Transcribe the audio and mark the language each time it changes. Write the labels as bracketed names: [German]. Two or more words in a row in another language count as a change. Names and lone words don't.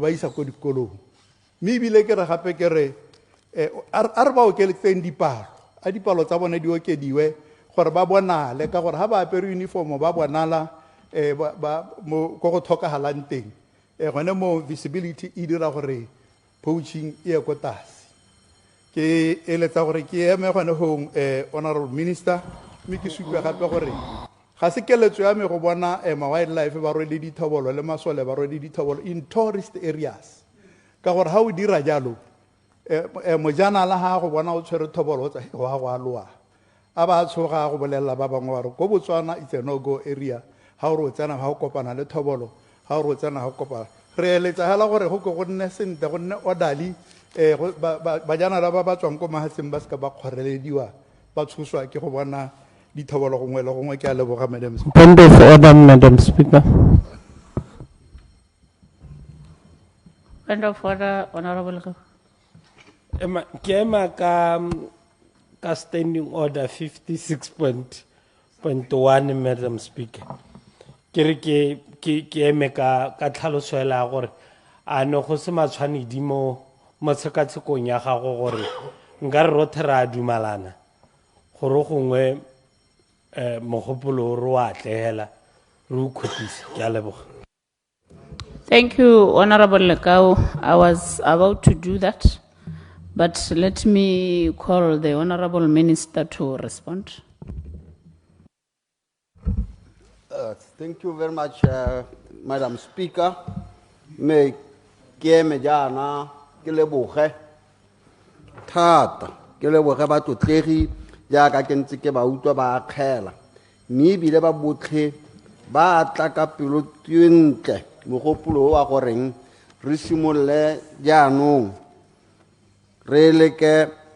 [Tswana] ba isa ko dikolong mme ebile ke re gape ke re a re ba okeletseng dipalo tsa bone di okediwe gore ba bonale ka gore ga ba apere uniform ba bonala ko go tlhokagalang teng gone mo visibility e dira gore poaching e ye ko tlase ke eletsa gore ke eme gone gong [English] honorable minister [Tswana] mme ke sutlwe gape gore ga se keletso ya me go bona ma-wildlife ba rwele dithobolo le masole ba rwele dithobolo [English] in tourist areas [Tswana] ka gore ga o dira jalo mojanala ga go bona o tshwere thobolo o tsa wa go aloa a ba tshoga go bolelela ba bangwe ba re ko Botswana [English] it's a no-go area [Tswana] ga o re o tsena ga o kopana le thobolo ga o re o tsena ga o kopana re eletsa hela gore go nne sentle go nne orderly bajanala ba tswang ko mahatseng ba seka ba kgorelediwa ba tshoswa ke go bona dithobolo gongwe le gongwe ke a leboga [English] Madam Speaker. Point of order, Madam Speaker. Point of order, Honorable. [Tswana] Ke ema ka [English] standing order 56.1, Madam Speaker. [Tswana] Ke re ke eme ka tlhalosela gore a no go se matshwanedi mo tshekatshekong ya gago gore nka re rothe ra dumalana gore gongwe mogopolo re wa atlegela re o khotisa ke a leboga. [English] Thank you, Honorable Lekau. I was about to do that, but let me call the Honorable Minister to respond. Thank you very much, Madam Speaker. [Tswana] Me keme jana ke leboge thata ke leboge ba tlotlegi jaaka ke ntse ke ba utlwa ba akgela mme ebile ba botlhe ba tla ka pelo ntle mogopolo wa goreng re simololle jaanong re leke